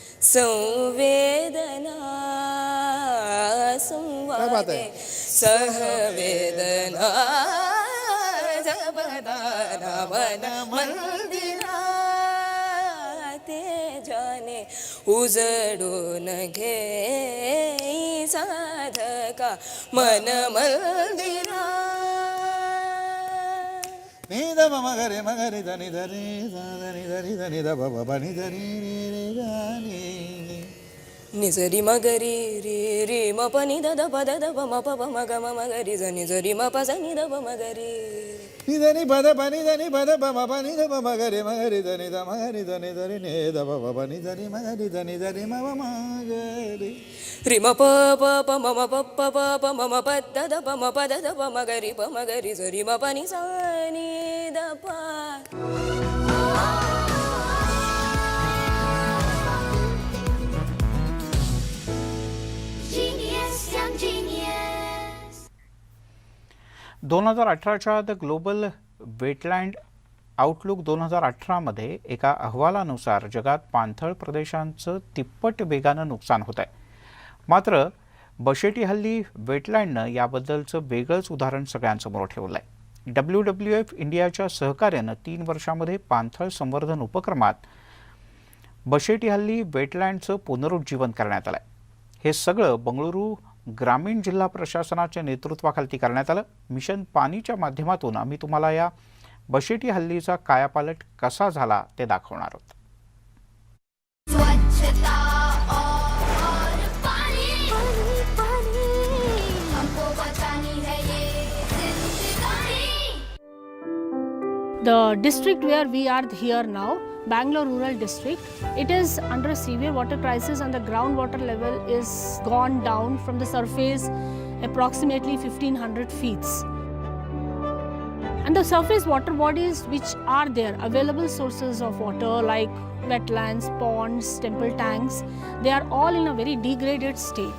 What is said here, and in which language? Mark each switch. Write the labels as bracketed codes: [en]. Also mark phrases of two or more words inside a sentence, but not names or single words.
[mr] संवेदना संवादे सहवेदना जपदाना मन मंदिरा तेजाने उजडून घे साधका मन मंदिरा. नि द म ग रे ध नि ध रे ध नि ध रि ध नि ध ब ब नि ध रि रे रे ग नि निजरी मगरी रे रे म प नि द द प द द प म प प म ग म म ग रि ज नि ज रि म प ज नि द प म ग रि नि ध नि प द प नि ध नि प द प म प नि ध प म ग रे ध नि ध म ग रि ध नि ध रि ने ध प प प नि ध रि म ग रि ध नि ध रि म प म ग रि रि म प प प म म प प प प म म प द द प म प द द प म ग रि प म ग रि ज रि म प नि ज नि द प. [en] Genius, young genius. [mr] 2018च्या द ग्लोबल वेटलँड आउटलुक 2018मध्ये एका अहवालानुसार जगात पाणथळ प्रदेशांचं तिप्पट वेगानं नुकसान होत आहे. मात्र बशेटी हल्ली वेटलँडनं याबद्दलचं वेगळंच उदाहरण सगळ्यांसमोर ठेवलं आहे. WWF इंडियाच्या सहकार्यानं 3 वर्षांमध्ये पाणथळ संवर्धन उपक्रमात बशेटी हल्ली वेटलँडचं पुनरुज्जीवन करण्यात आलं आहे. हे सगळं बंगळुरू ग्रामीण जिल्हा प्रशासनाच्या नेतृत्वाखाली करण्यात आलं. मिशन पाणीच्या माध्यमातून आम्ही तुम्हाला या बशेटी हल्लीचा कायापालट कसा झाला ते दाखवणार आहोत. [hi] स्वच्छता और पानी पानी हमको बचानी है ये जिंदगानी. [en] The district where we are here now, Bangalore Rural District, it is under a severe water crisis and the groundwater level is gone down from the surface approximately 1500 feet. And the surface water bodies which are there, available sources of water like wetlands, ponds, temple tanks, they are all in a very degraded state.